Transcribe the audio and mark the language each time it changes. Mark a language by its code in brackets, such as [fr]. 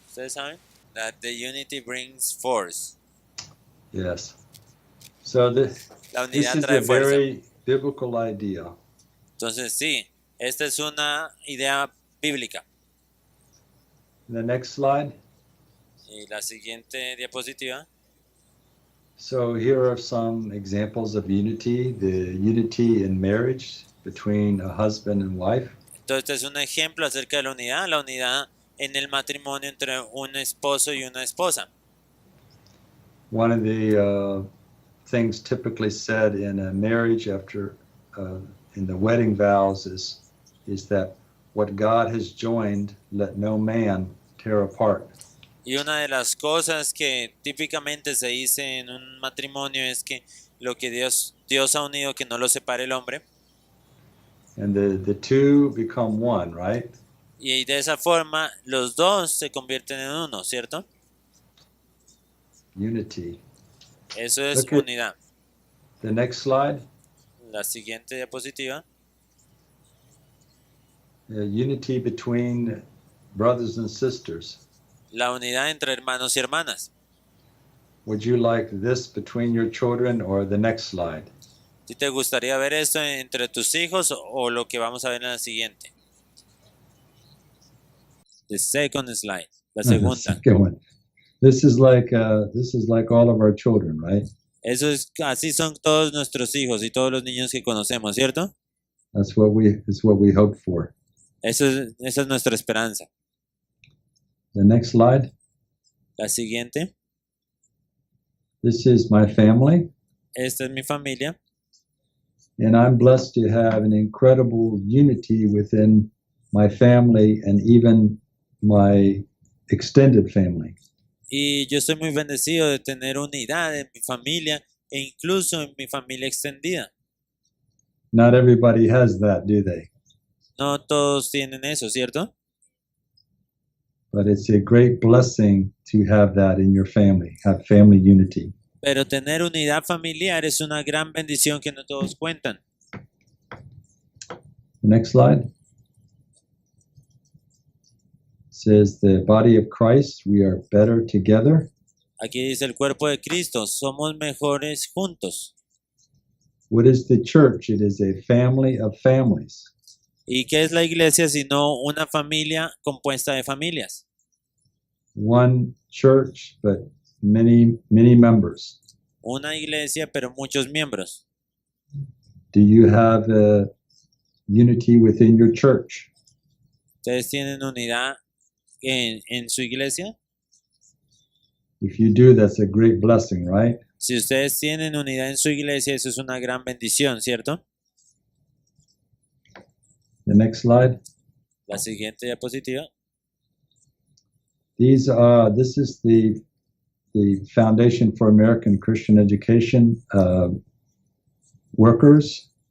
[es] ¿Ustedes saben? [en] That the unity brings force. Yes. So [es] La [en] this [es] unidad [en] is a [es] trae fuerza. [en] very biblical idea. [es] Entonces, sí, esta es una idea bíblica. [en] The next slide. [es] Y la siguiente diapositiva. [en] So here are some examples of unity, the unity in marriage between a husband and wife. [es] Entonces, este es un ejemplo acerca de la unidad en el matrimonio entre un esposo y una esposa. [en] One of the things typically said in a marriage after in the wedding vows is that what God has joined, let no man tear apart. [es] Y una de las cosas que típicamente se dice en un matrimonio es que lo que Dios ha unido, que no lo separe el hombre. [en] And the two become one, right? [es] Y de esa forma los dos se convierten en uno, ¿cierto? [en] Unity. [es] Eso es [en] Okay. [es] unidad. [en] The next slide. [es] La siguiente diapositiva. [en] Unity between brothers and sisters. [es] La unidad entre hermanos y hermanas. [en] Would you like this between your children or the next slide? [es] ¿Si te gustaría ver esto entre tus hijos o lo que vamos a ver en la siguiente? [en] The second slide. [es] La [en] The [es] segunda. [en] second one. This is like all of our children, right? [es] Eso es, así son todos nuestros hijos y todos los niños que conocemos, ¿cierto? [en] That's what we hope for. [es] Esa es nuestra esperanza. [en] The next slide. [es] La siguiente. [en] This is my family, [es] Esta es mi familia. [en] and I'm blessed to have an incredible unity within my family and even my extended family. [es] Y yo estoy muy bendecido de tener unidad en mi familia e incluso en mi familia extendida. [en] Not everybody has that, do they? [es] No todos tienen eso, ¿cierto? [en] But it's a great blessing to have that in your family, have family unity. [es] Pero tener unidad familiar es una gran bendición que no todos cuentan. [en] The next slide says the body of Christ, we are better together. [es] Aquí dice el cuerpo de Cristo, somos mejores juntos. [en] What is the church? It is a family of families. [es] ¿Y qué es la iglesia sino una familia compuesta de familias? [en] One church, but many members. [es] Una iglesia, pero muchos miembros. [en] Do you have a unity within your church? [es] ¿Ustedes tienen unidad en su iglesia? [en] If you do, that's a great blessing, right? [es] Si ustedes tienen unidad en su iglesia, eso es una gran bendición, ¿cierto? [en] The next slide. [es] La siguiente diapositiva. [en] This is the Foundation for American Christian Education workers.